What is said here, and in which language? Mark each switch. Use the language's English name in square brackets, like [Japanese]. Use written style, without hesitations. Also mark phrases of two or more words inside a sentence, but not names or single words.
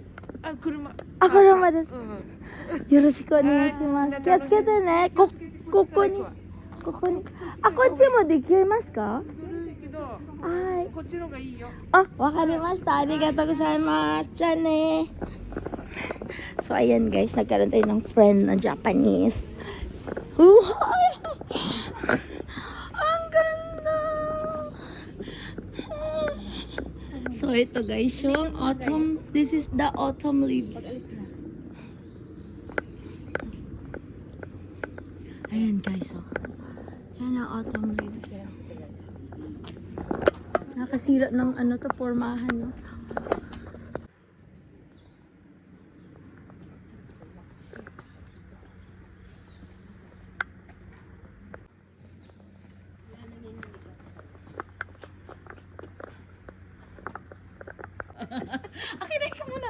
[Japanese] 車。車です。うん。よろしくお願いします。気をつけてね。ここに。こっちもできますか？古いけど。はい。こっちの方がいいよ。あ、わかりました。ありがとうございます。じゃあね。 [Filipino] So, ayan guys, nagkaroon tayo ng friend na Japanese. Ang ganda! So, ito guys, yung autumn. [English] This is the autumn leaves. [Filipino] Ayan guys, oh. Yan ang autumn leaves. Nakasira ng pormahan, no? Akin na, ikaw muna.